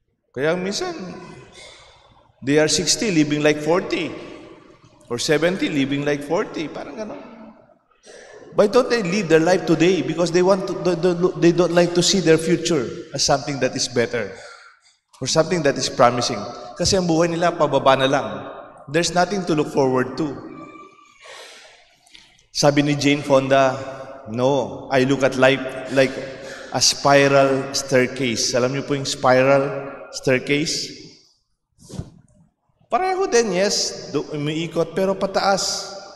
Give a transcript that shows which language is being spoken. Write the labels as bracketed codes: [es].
[tl] Kaya minsan, [en] they are 60, living like 40. Or 70, living like 40. [tl] Parang gano'n. [en] Why don't they live their life today? Because they don't like to see their future as something that is better. Or something that is promising. [tl] Kasi ang buhay nila, pababa na lang. [en] There's nothing to look forward to. [tl] Sabi ni [en] Jane Fonda, no, I look at life like a spiral staircase. [tl] Alam niyo po yung spiral staircase? Pareho din, yes, umiikot, pero pataas.